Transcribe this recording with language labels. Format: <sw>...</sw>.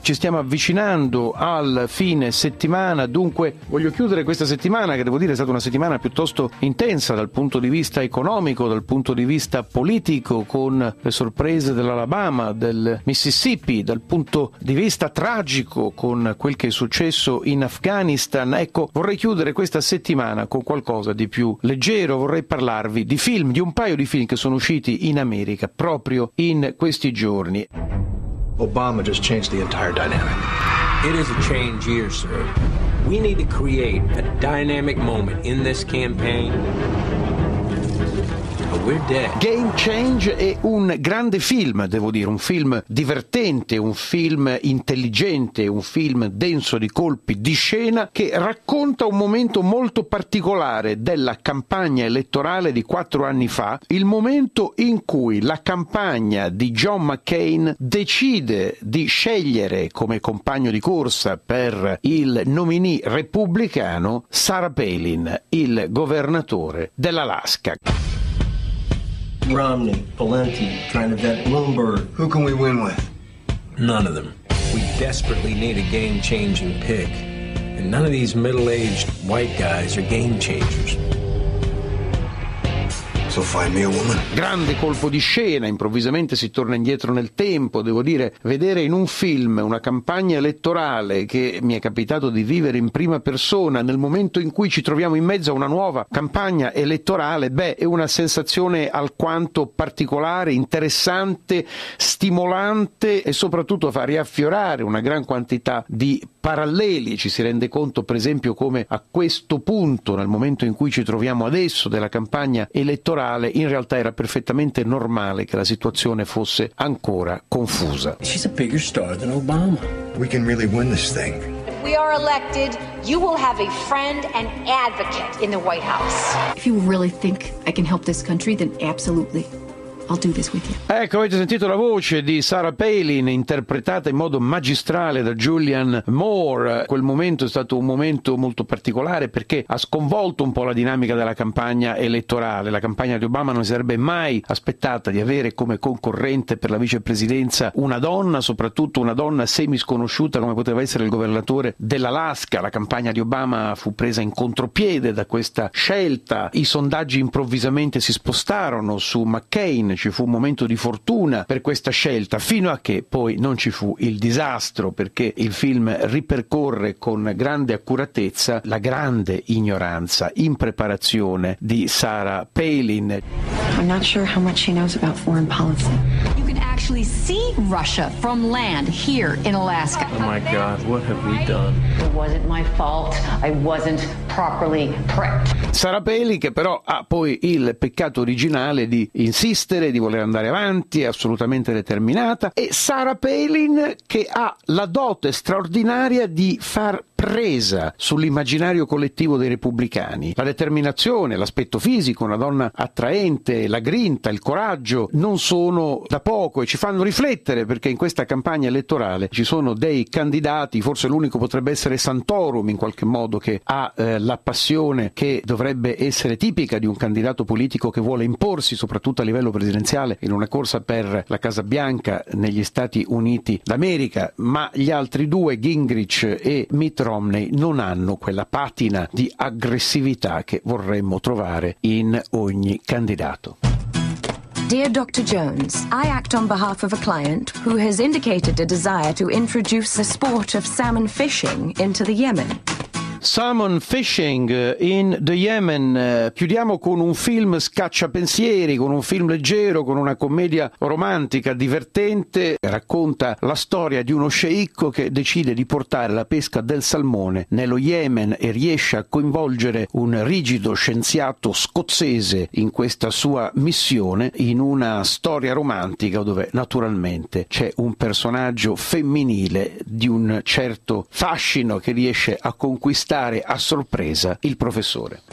<it>Ci stiamo avvicinando al fine settimana, dunque voglio chiudere questa settimana che devo dire è stata una settimana piuttosto intensa dal punto di vista economico, dal punto di vista politico, con le sorprese dell'Alabama, del Mississippi, dal punto di vista tragico con quel che è successo in Afghanistan. Ecco, vorrei chiudere questa settimana con qualcosa di più leggero. Vorrei parlarvi di film, di un paio di film che sono usciti in America proprio in questi giorni.</it> <en>Obama just changed the entire dynamic. It is a change year, sir. We need to create a dynamic moment in this campaign.</en> <it>Game Change è un grande film, devo dire, un film divertente, un film intelligente, un film denso di colpi di scena che racconta un momento molto particolare della campagna elettorale di 4 anni fa, il momento in cui la campagna di John McCain decide di scegliere come compagno di corsa per il nominee repubblicano Sarah Palin, il governatore dell'Alaska.</it> <en>Romney, Pawlenty, trying to vet Bloomberg. Who can we win with? None of them. We desperately need a game-changing pick. And none of these middle-aged white guys are game-changers. So find me a woman.</en> <it>Grande colpo di scena, improvvisamente si torna indietro nel tempo. Devo dire, vedere in un film una campagna elettorale che mi è capitato di vivere in prima persona nel momento in cui ci troviamo in mezzo a una nuova campagna elettorale, beh, è una sensazione alquanto particolare, interessante, stimolante e soprattutto fa riaffiorare una gran quantità di paralleli. Ci si rende conto, per esempio, come a questo punto, nel momento in cui ci troviamo adesso della campagna elettorale, in realtà era perfettamente normale che la situazione fosse ancora confusa.</it> <en>She's a bigger star than Obama. We can really win this thing. We are elected. You will have a friend and advocate in the White House. If you really think I can help this country, then absolutely. I'll do this with you.</en> <it>Ecco, avete sentito la voce di Sarah Palin interpretata in modo magistrale da Julianne Moore. Quel momento è stato un momento molto particolare perché ha sconvolto un po' la dinamica della campagna elettorale. La campagna di Obama non si sarebbe mai aspettata di avere come concorrente per la vicepresidenza una donna, soprattutto una donna semi sconosciuta come poteva essere il governatore dell'Alaska. La campagna di Obama fu presa in contropiede da questa scelta. I sondaggi improvvisamente si spostarono su McCain. Ci fu un momento di fortuna per questa scelta, fino a che poi non ci fu il disastro, perché il film ripercorre con grande accuratezza la grande ignoranza, impreparazione di Sarah Palin.</it> <en>I'm not sure how much she knows about foreign policy. You can actually see Russia from land here in Alaska. Oh my God, what have we done? It wasn't my fault. I wasn't properly prepped.</en> <it>Sarah Palin, che però ha poi il peccato originale di insistere, di voler andare avanti, assolutamente determinata, e Sarah Palin che ha la dote straordinaria di far presa sull'immaginario collettivo dei repubblicani. La determinazione, l'aspetto fisico, una donna attraente, la grinta, il coraggio non sono da poco e ci fanno riflettere, perché in questa campagna elettorale ci sono dei candidati, forse l'unico potrebbe essere Santorum in qualche modo, che ha la passione che dovrebbe essere tipica di un candidato politico che vuole imporsi soprattutto a livello presidenziale in una corsa per la Casa Bianca negli Stati Uniti d'America, ma gli altri due, Gingrich e Mitt Romney, non hanno quella patina di aggressività che vorremmo trovare in ogni candidato.</it> <en>Dear Dr. Jones, I act on behalf of a client who has indicated a desire to introduce the sport of salmon fishing into the Yemen. Salmon Fishing in the Yemen.</en> <it>Chiudiamo con un film scacciapensieri, con un film leggero, con una commedia romantica divertente. Racconta la storia di uno sceicco che decide di portare la pesca del salmone nello Yemen e riesce a coinvolgere un rigido scienziato scozzese in questa sua missione, in una storia romantica dove naturalmente c'è un personaggio femminile di un certo fascino che riesce a conquistare stare a sorpresa il professore.</it>